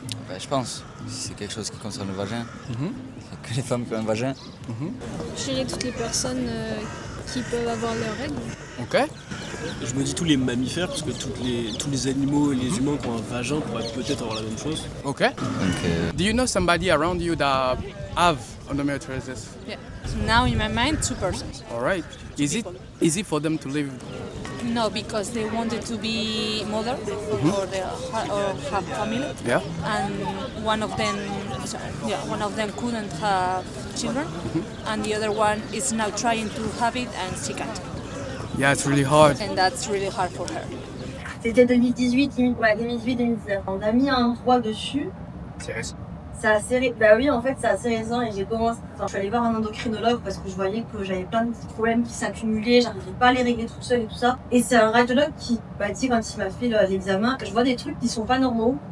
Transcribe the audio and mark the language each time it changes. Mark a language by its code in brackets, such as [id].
[fr] Bah, je pense. Si c'est quelque chose qui concerne le vagin, Mhm. c'est que les femmes qui ont un vagin. Je dirais toutes les personnes qui peuvent avoir leurs règles. Ok. Je me dis tous les mammifères parce que tous les animaux et les humains qui ont un vagin pourraient peut-être avoir la même chose. Ok. Donc [en] Do you know somebody around you that have endometriosis? Yeah. So now in my mind, 2 persons. Alright. Is it easy for them to live? No, because they wanted to be mother or have family, Yeah. and one of them couldn't have children, and the other one is now trying to have it and she can't, Yeah, it's really hard. and that's really hard for her. [fr] C'était 2018-2019. On a mis un droit dessus. C'est assez bah oui, en fait, c'est assez récent et j'ai commencé. Enfin, je suis allée voir un endocrinologue parce que je voyais que j'avais plein de petits problèmes qui s'accumulaient, j'arrivais pas à les régler toute seule et tout ça. Et c'est un radiologue qui m'a dit quand il m'a fait l'examen, je vois des trucs qui sont pas normaux.